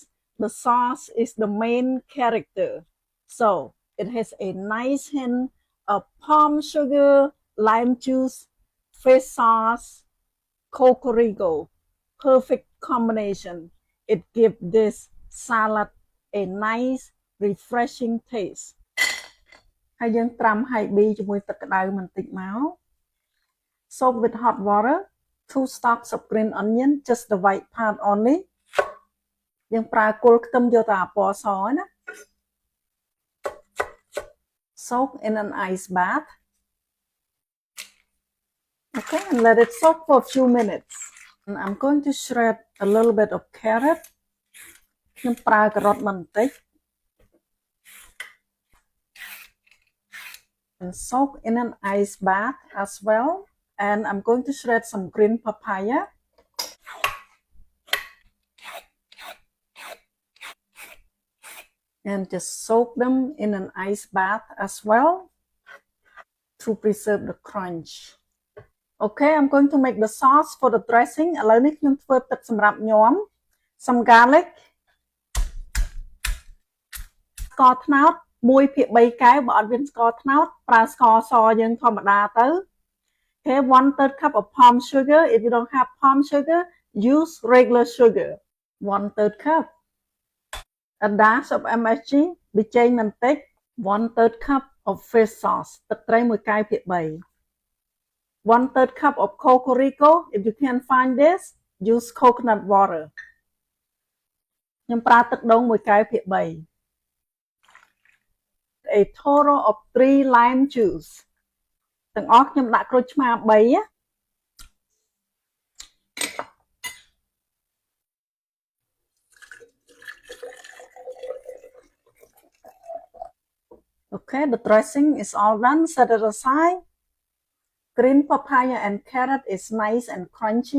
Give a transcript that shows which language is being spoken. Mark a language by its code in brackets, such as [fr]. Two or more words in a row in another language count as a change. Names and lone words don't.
[en] The sauce is the main character. So it has a nice hint of palm sugar, lime juice, fish sauce, cocorico. Perfect combination. It gives this salad a nice, refreshing taste. [km] ហើយយើងត្រាំ high B ជាមួយទឹកក្តៅបន្តិចមក [en] Soak with hot water 2 stalks of green onion just the white part only [km] យើងប្រើគល់ខ្ទឹមយកតែពណ៌សណា [en] Soak in an ice bath okay and let it soak for a few minutes and I'm going to shred a little bit of carrot [km] ខ្ញុំប្រើការ៉ុតបន្តិច [en] and soak in an ice bath as well and I'm going to shred some green papaya and just soak them in an ice bath as well to preserve the crunch. Okay, I'm going to make the sauce for the dressing. [km] ឥឡូវនេះខ្ញុំធ្វើទឹកសម្រាប់ញ៉ាំ [en] some garlic [km] ស្ករត្នោត 1/3 កែវបើអត់មានស្ករត្នោតប្រើស្ករសយើងធម្មតាទៅ [en] Okay, 1/3 cup of palm sugar. If you don't have palm sugar, use regular sugar. 1/3 cup. A dash of MSG [km] ប៊ីចេងបន្តិច [en] 1/3 cup of fish sauce [km] ទឹកត្រី1 កែវភាគ3 [en] 1/3 cup of cocorico. If you can't find this, use coconut water. [km] ខ្ញុំប្រើទឹកដូង1 កែវភាគ3 [en] A total of 3 lime juice. [km] ទាំងអស់ខ្ញុំដាក់ក្រូចឆ្មា3 [en] Okay, the dressing is all done. Set it aside. Green papaya and carrot is nice and crunchy.